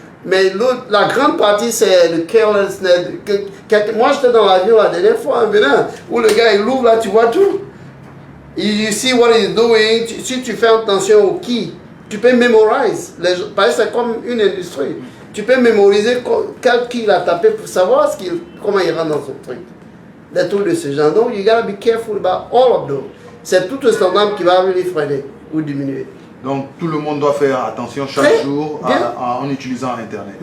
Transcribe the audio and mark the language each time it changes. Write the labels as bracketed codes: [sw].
[fr] Mais la grande partie, c'est le carelessness. Moi, j'étais dans l'avion la dernière fois, où le gars, il ouvre là, tu vois tout. [en] You see what he's doing. [fr] Si tu fais attention aux keys, tu peux mémoriser. Parce que c'est comme une industrie. Tu peux mémoriser quel key il a tapé pour savoir comment il rentre dans son truc. Des trucs de ce genre. [en] Donc, you gotta be careful about all of those. [fr] C'est tout un standard qui va really freiner ou diminuer. Donc, tout le monde doit faire attention chaque jour en utilisant Internet.